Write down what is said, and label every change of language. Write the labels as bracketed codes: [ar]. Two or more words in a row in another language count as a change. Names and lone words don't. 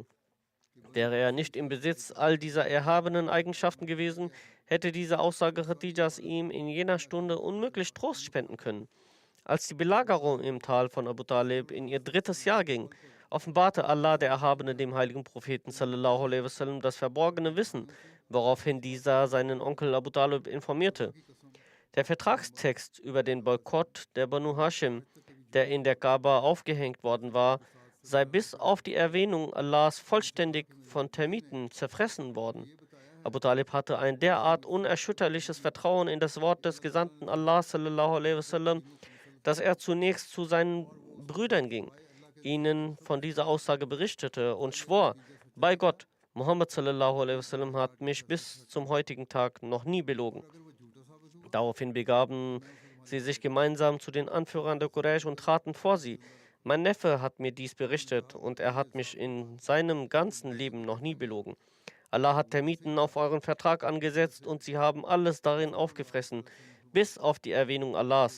[de] Wäre er nicht im Besitz all dieser erhabenen Eigenschaften gewesen, hätte diese Aussage Khadijas ihm in jener Stunde unmöglich Trost spenden können. Als die Belagerung im Tal von Abu Talib in ihr 3. Jahr ging, offenbarte Allah der Erhabene dem heiligen Propheten [ar] صلى الله عليه وسلم [de] das verborgene Wissen, woraufhin dieser seinen Onkel Abu Talib informierte. Der Vertragstext über den Boykott der Banu Hashim, der in der Kaaba aufgehängt worden war, sei bis auf die Erwähnung Allahs vollständig von Termiten zerfressen worden. Abu Talib hatte ein derart unerschütterliches Vertrauen in das Wort des Gesandten Allah [ar] صلى الله عليه وسلم, [de] dass er zunächst zu seinen Brüdern ging, ihnen von dieser Aussage berichtete und schwor: Bei Gott, Muhammad [ar] صلى الله عليه وسلم [de] hat mich bis zum heutigen Tag noch nie belogen. Daraufhin begaben sie sich gemeinsam zu den Anführern der Quraysh und traten vor sie. Mein Neffe hat mir dies berichtet und er hat mich in seinem ganzen Leben noch nie belogen. Allah hat Termiten auf euren Vertrag angesetzt und sie haben alles darin aufgefressen, bis auf die Erwähnung Allahs.